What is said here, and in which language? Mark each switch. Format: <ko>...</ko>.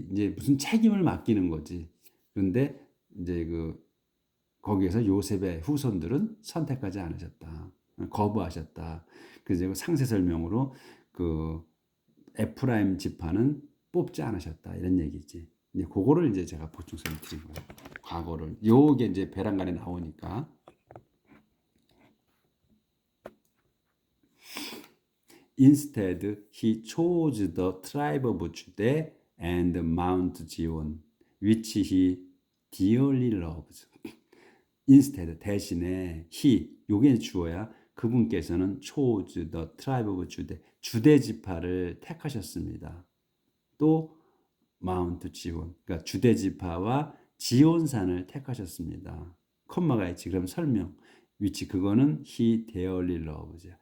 <ko>이제 무슨 책임을 맡기는 거지. 그런데 이제 그 거기에서 요셉의 후손들은 선택하지 않으셨다. 거부하셨다. 그래서 그 상세 설명으로 그 에프라임 지파는 뽑지 않으셨다. 이런 얘기지. 이제 그거를 이제 제가 보충성을 드린 거예요. 과거를. 요게 이제 베란간에 나오니까.</ko> <en>Instead, he chose the tribe of Judah and Mount Zion, which he dearly loves.</en> <ko>Instead, 대신에 he, 요게 주어야 그분께서는</ko> <en>chose the tribe of Judah,</en> <ko>주대 지파를 택하셨습니다. 또 마운트 지온, 그러니까 주대 지파와 지온산을 택하셨습니다. 콤마가 있지. 그럼 설명. 위치 그거는</ko> <en>he dearly loves.</en>